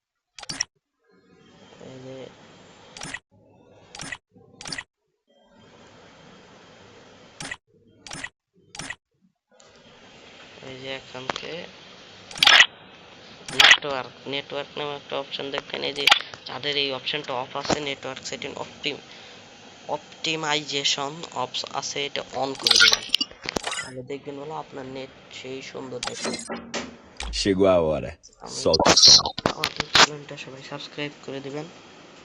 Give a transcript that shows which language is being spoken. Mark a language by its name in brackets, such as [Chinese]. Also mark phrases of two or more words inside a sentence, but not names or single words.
[Bangla] এই যে এখানকে নেটওয়ার্ক নামে একটা অপশন দেখবেন। এই যে যাদের এই অপশনটা অফ আছে, [English] network setting optimization [Bangla] অফ আছে, এটা অন করে দেবেন, তাহলে দেখবেন বলো আপনার নেট সেই সুন্দর দেখবে। [Portuguese] Chegou a hora. Solta o som. [Bangla] আমাদের চ্যানেলটা সবাই সাবস্ক্রাইব করে দিবেন।